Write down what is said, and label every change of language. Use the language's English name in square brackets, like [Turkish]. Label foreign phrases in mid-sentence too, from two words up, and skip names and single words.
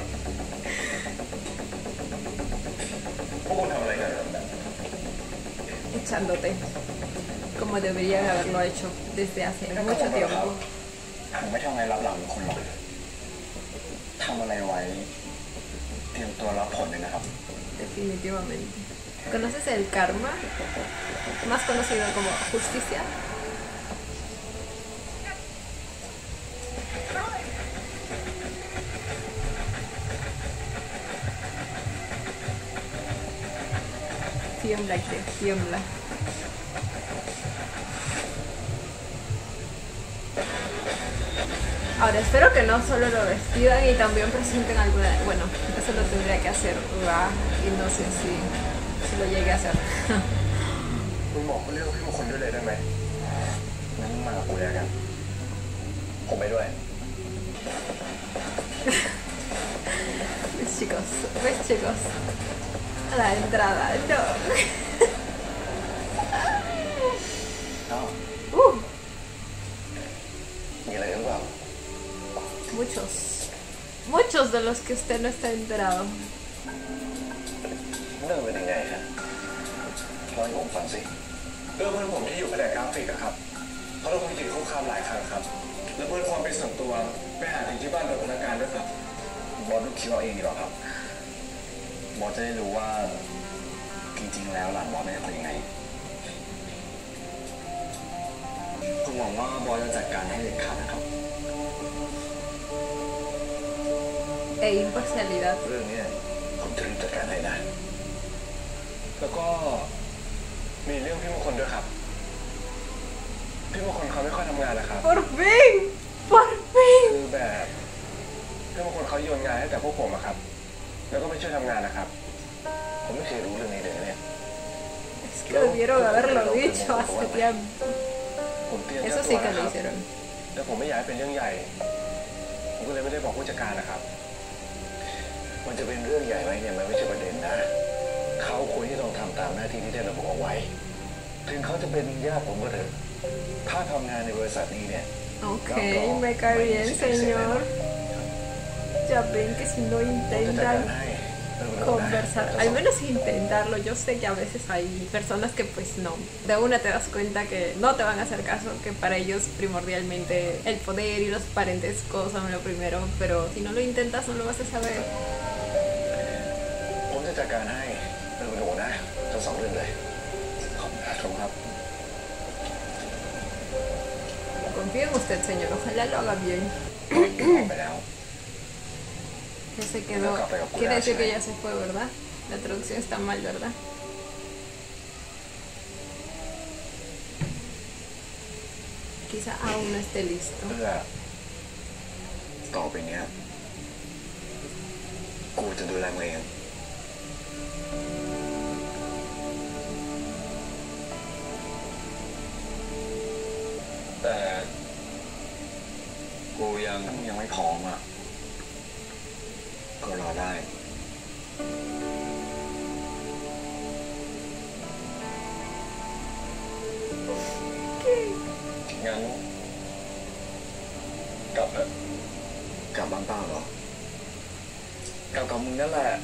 [Thai] พวกคุณทำอะไรกัน [Spanish] Echándote. Como deberían haberlo hecho desde hace mucho tiempo. [Thai] ผมไม่ทำอะไรรับหลังคนหรอกทำอะไรไว้เตรียมตัวรับผลเลยนะครับ [Spanish] Definitivamente. ¿Conoces el karma? Más conocido como justicia. Tiembla, que tiembla. Ahora espero que no solo lo despidan y también presenten alguna... Bueno, eso lo tendría que hacer Ra y no sé si lo llegue a hacer. [Thai] มึงบอกเรื่องพี่มงคลด้วยเลยได้ไหมงั้นมึงมากับกูเลยกันผมไปด้วย [Spanish] ¿Ves chicos? A la entrada, no. [Thai] อ้าว มีอะไรหรือเปล่า [Spanish] Muchos de los que usted no está enterado. [Thai] เรื่องเป็นยังไงครับเล่าให้ผมฟังสิเรื่องเพื่อนผมที่อยู่แผนกกราฟิกอะครับเขาโดนคนจีนคุกคามหลายครั้งครับแล้วเพื่อนความเป็นส่วนตัวไปหาถึงที่บ้านโดยพนักงานด้วยครับบอสลูกคิดเอาเองดีกว่าครับบอสจะได้รู้ว่าจริงๆแล้วหลานบอสเป็นคนยังไงผมหวังว่าบอสจะจัดการให้เด็ดขาดนะครับ [Spanish] E imparcialidad. [Thai] เรื่องนี้ผมจะรีบจัดการให้นะแล้วก็มีเรื่องพี่มงคลด้วยครับพี่มงคลเขาไม่ค่อยทำงานนะครับ [Spanish] Por fin, por fin. [Thai] คือแบบพี่มงคลเขาโยนงานให้แต่พวกผมอะครับแล้วก็ไม่ช่วยทำงานนะครับผมไม่เคยรู้เรื่องนี้เลยเนี่ย [Spanish] Es que debieron haberlo dicho hace tiempo. [Thai] ผมเตรียม [Spanish] Eso sí que lo hicieron. [Thai] แต่ผมไม่อยากให้เป็นเรื่องใหญ่ผมก็เลยไม่ได้บอกผู้จัดการนะครับมันจะเป็นเรื่องใหญ่ไหมเนี่ยมันไม่ใช่ประเด็นนะเขาควรที่ต้องทำตามหน้าที่ที่ได้ระบุเอาไว้ถึงเขาจะเป็นญาติผมก็เถอะถ้าทำงานในบริษัทนี้เนี่ย [Spanish] Ok, me cae bien, señor. Ya ven que si no [Thai] ผมจะจัดการ [Spanish] intentan [Thai] ให้ [Spanish] conversar, al menos intentarlo. Yo sé que a veces hay personas que pues no, de una te das cuenta que no te van a hacer caso, que para ellos primordialmente el poder y los parentescos son lo primero, pero si no lo intentas no lo vas a saber. [Thai] ผมจะจัดการให้เป็นคนโดนได้ทั้งสองเรื่องเลยขอบคุณครับ [Spanish] Confío en usted, señor, ojalá lo haga bien. [Thai] ไปแล้ว [Spanish] Ya se quedó. Quiere decir que ya se fue, ¿verdad? La traducción está mal, ¿verdad? Quizá aún no esté listo. [Thai] เพื่อต่อไปเนี้ยกูจะดูแลมึงเอง แต่กูยังไม่พร้อมอ่ะก็รอได้งั้นกลับเถอะกลับบ้านเปล่าเหรอกลับกับมึงนั่นแหละ